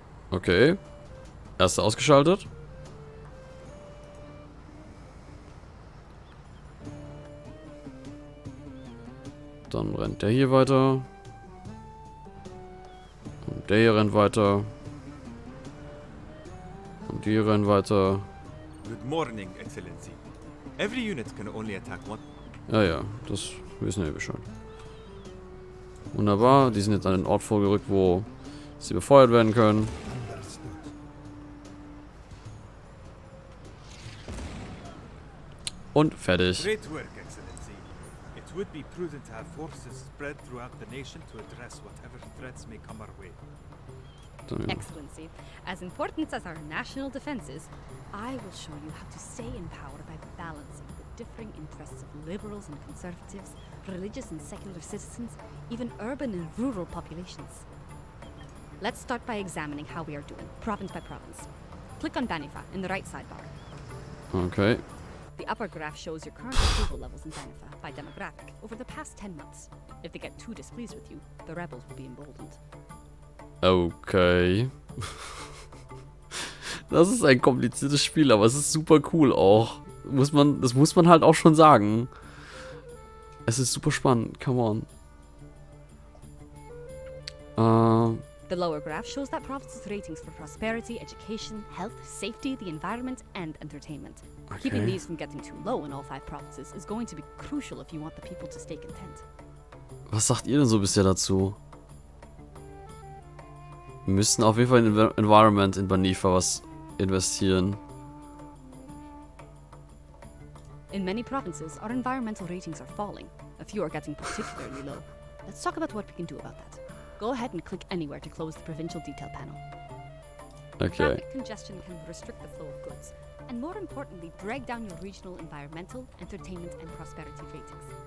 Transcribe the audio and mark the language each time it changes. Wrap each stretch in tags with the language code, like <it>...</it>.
<de>Okay. Erste ausgeschaltet. Dann rennt der hier weiter. Und der hier rennt weiter. Und die rennen weiter.</de> <en>Good morning, Excellency. Every unit can only attack one. Ja, das wissen wir Bescheid. Wunderbar, die sind jetzt an den Ort vorgerückt, wo sie befeuert werden können. Und fertig. Great work, Excellency. It would be prudent to have forces spread throughout the nation to address whatever threats may come our way. Excellency, as important as our national defense is, I will show you how to stay in power by balancing the differing interests of liberals and conservatives, religious and secular citizens, even urban and rural populations. Let's start by examining how we are doing, province by province. Click on Banifa in the right sidebar. Okay. The upper graph shows your current approval levels in Banifa by demographic over the past 10 months. If they get too displeased with you, the rebels will be emboldened. Okay.</en> <de>Das ist ein kompliziertes Spiel, aber es ist super cool auch. Das muss man halt auch schon sagen. Es ist super spannend,</de> <en>come on. The lower graph shows that provinces' ratings for prosperity, education, health, safety, the environment, and entertainment. Okay. Keeping these from getting too low in all 5 provinces is going to be crucial if you want the people to stay content.</en> <de>Was sagt ihr denn so bisher dazu? Wir müssten auf jeden Fall in Environment in Banifa was investieren.</de> <en>In many provinces, our environmental ratings are falling. A few are getting particularly low. Let's talk about what we can do about that. Go ahead and click anywhere to close the provincial detail panel. Okay. Traffic congestion can restrict the flow of goods, and more importantly, drag down your regional environmental, entertainment, and prosperity ratings.</en>